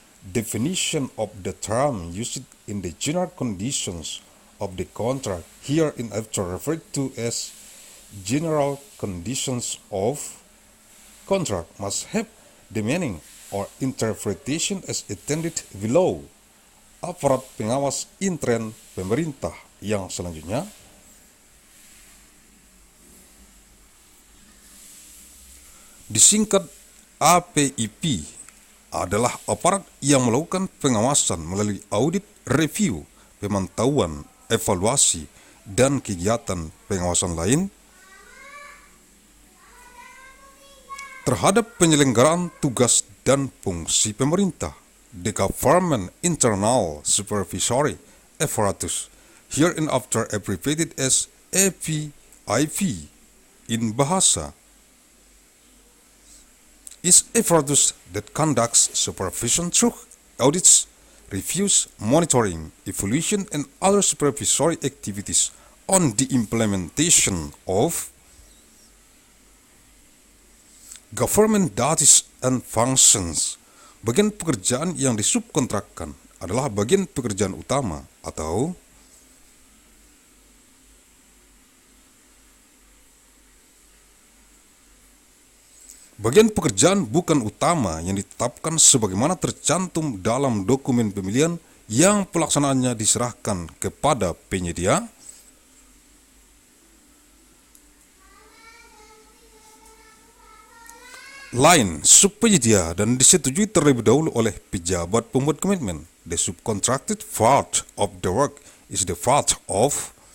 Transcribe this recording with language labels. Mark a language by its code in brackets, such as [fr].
[en] Definition of the term used in the general conditions of the contract, hereinafter referred to as general conditions of contract, must have the meaning or interpretation as intended below. [id] Aparat pengawas intern pemerintah yang selanjutnya disingkat APIP adalah aparat yang melakukan pengawasan melalui audit, review, pemantauan, evaluasi, dan kegiatan pengawasan lain terhadap penyelenggaraan tugas dan fungsi pemerintah. [en] The Government Internal Supervisory Apparatus, hereinafter abbreviated as APIP in bahasa, is apparatus that conducts supervision through audits, reviews, monitoring, evaluation, and other supervisory activities on the implementation of government duties and functions. [id] Bagian pekerjaan yang disubkontrakkan adalah bagian pekerjaan utama atau bagian pekerjaan bukan utama yang ditetapkan sebagaimana tercantum dalam dokumen pemilihan yang pelaksanaannya diserahkan kepada penyedia lain subpenyedia dan disetujui terlebih dahulu oleh pejabat pembuat komitmen. [en] The subcontracted part of the work is the part of